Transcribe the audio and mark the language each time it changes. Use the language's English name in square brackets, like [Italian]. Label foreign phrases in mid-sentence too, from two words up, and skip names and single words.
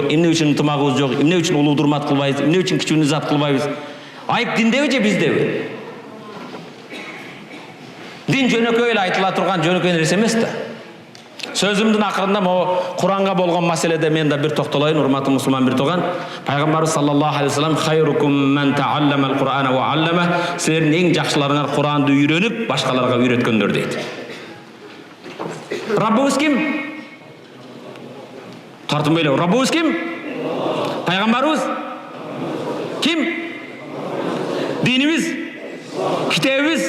[Kyrgyz] Эмне үчүн ынтымагыбыз жок? Эмне үчүн улуу урмат кылбайбыз? Эмне үчүн кичүүнү зат кылбайбыз? Айып диндеби же биздеби? Дин жөнөкөй эле айтыла турган жөнөкөй нерсе эмес да. Сөзүмдүн акырында могу Куранга болгон маселеде мен да бир токтолоюн, урматтуу мусулман бир тууган. [Arabic] Пайгамбарыбыз صلى الله عليه وسلم خيركم من تعلم القرآن وعلمه, [Kyrgyz] силердин эң жакшыларыңар Куранды үйрөнүп, башкаларга үйрөткөндөр дейт. Раббыбыз ким? Тартынбай эле. Раббыбыз ким? Пайгамбарыбыз ким? Динибиз, китебибиз.